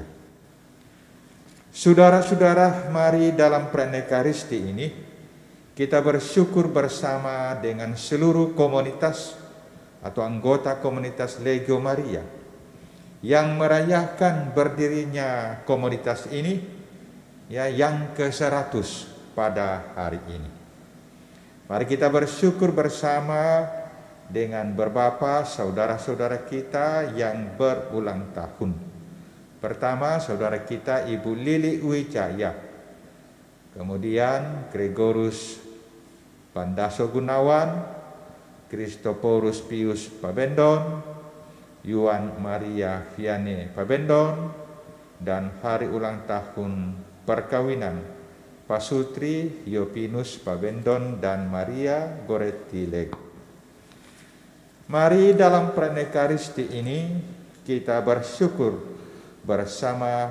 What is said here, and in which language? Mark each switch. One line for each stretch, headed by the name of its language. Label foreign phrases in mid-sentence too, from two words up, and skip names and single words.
Indonesian: Saudara-saudara, mari dalam perayaan Ekaristi ini kita bersyukur bersama dengan seluruh komunitas atau anggota komunitas Legio Maria yang merayakan berdirinya komunitas ini, yang ke-100 pada hari ini. Mari kita bersyukur bersama dengan beberapa saudara-saudara kita yang berulang tahun. Pertama, saudara kita Ibu Lili Wijaya, kemudian Gregorus Pandaso Gunawan, Kristoporus Pius Pabendon, Yuan Maria Vianney Pabendon, dan hari ulang tahun perkawinan Pasutri Yopinus Pabendon dan Maria Goretti Lego. Mari dalam perayaan Ekaristi ini kita bersyukur bersama